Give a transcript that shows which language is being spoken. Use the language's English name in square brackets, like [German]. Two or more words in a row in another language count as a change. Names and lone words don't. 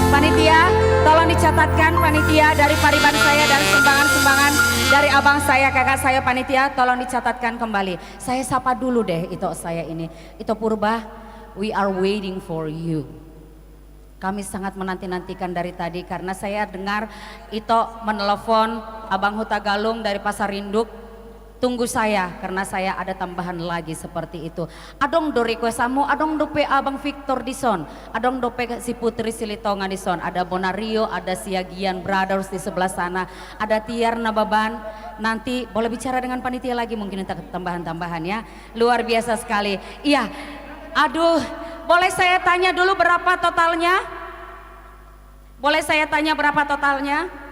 [Indonesian] panitia, tolong dicatatkan panitia dari pariban saya dan sumbangan-sumbangan dari abang saya, kakak saya panitia, tolong dicatatkan kembali. Saya sapa dulu deh Ito saya ini. Ito Purba, [English] we are waiting for you. [Indonesian] Kami sangat menanti-nantikan dari tadi karena saya dengar Ito menelpon Abang Huta Galung dari Pasar Induk. Tunggu saya karena saya ada tambahan lagi seperti itu. [Batak Toba] Adong do request amu, adong do pe Abang Victor Dison, adong do pe si Putri Silitonga Dison, [Indonesian] ada Bonario, ada Siagian Brothers di sebelah sana, ada Tiar Nababan. Nanti boleh bicara dengan panitia lagi mungkin untuk tambahan-tambahan ya. Luar biasa sekali. Iya. Aduh, boleh saya tanya dulu berapa totalnya? Boleh saya tanya berapa totalnya?